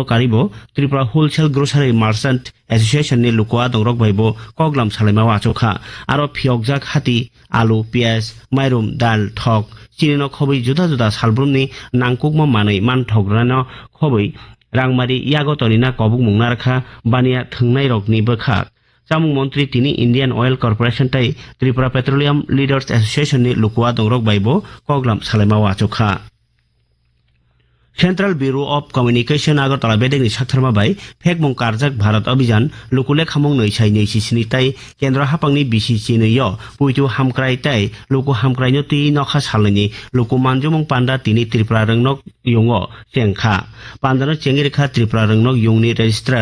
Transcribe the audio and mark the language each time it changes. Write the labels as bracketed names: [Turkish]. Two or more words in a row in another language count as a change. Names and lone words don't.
[Kok Borok] कारिबो त्रिपुरा होलसेल ग्रोसारि मार्चेंट एसोसिएशन नि लुकुआ दंरक भाइबो कगलाम सालाइमाव आचोखा आरो फियकजाक हाति आलु पियाज माइरुम दाल ठक चिनिनो खबै जुदा जुदा सालब्रुमनि नांकुकमा मानै मान ठग्रानो खबै रांमारि यागतनिना कबुक मुंनारखा बानिया थंनाय रगनि बखाक चामुं मंत्री तिनि इंडियन ऑयल कॉर्पोरेशन ताइ त्रिपुरा पेट्रोलियम लीडर्स एसोसिएशन नि लुकुआ दंरक भाइबो कगलाम सालाइमाव आचोखा सेंट्रल ब्यूरो ऑफ कम्युनिकेशन আগরতলা बेदेगनि साथारमा बाय फेकमुं कारजाक भारत अभियान लुकुले खामुं नैसाइ नैसिसिनि ताइ केन्द्र हापांनि बिसिसि नैय पुइतु हामक्राय ताइ लुकु हामक्रायनो तुइ नखा सालनि लुकु मानजुमुं पान्डा तिनि त्रिपुरा रंनक युंगो चेंखा पान्डानो चेंगिरेखा त्रिपुरा रंनक युंगनि रेजिस्ट्रार